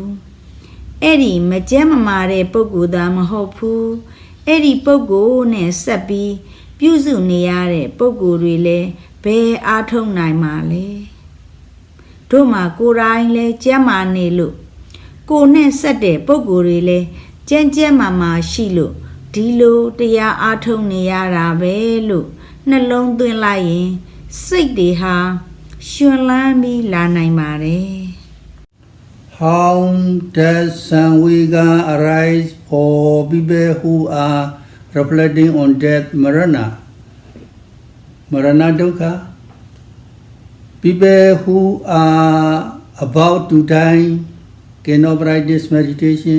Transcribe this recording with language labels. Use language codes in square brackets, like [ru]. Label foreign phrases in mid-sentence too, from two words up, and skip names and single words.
[my] အဲ့ဒီမကြမ်းမမာတဲ့ပုဂ္ဂိုလ်သာမဟုတ်ဘူးအဲ့ဒီပုဂ္ဂိုလ်နဲ့ဆက်ပြီးပြုစုနေရတဲ့ပုဂ္ဂိုလ်တွေလည်းဘယ်အားထုတ်နိုင်မှာလဲတို့မှာကိုယ်တိုင်လဲကြမ်းမာနေလို့ကိုယ်နဲ့ဆက်တဲ့ပုဂ္ဂိုလ်တွေလဲကြမ်းကြမ်းမာမာရှိလို့ဒီလိုတရားအားထုတ်နေရတာပဲလို့နှလုံးသွင်းလိုက်ရင်စိတ်တွေဟာရှင်လန်းပြီးလာနိုင်ပါတယ် [en] How does Samvega arise for people who are reflecting on death, [pi] Marana dukkha? [en] People who are about to die cannot practice meditation.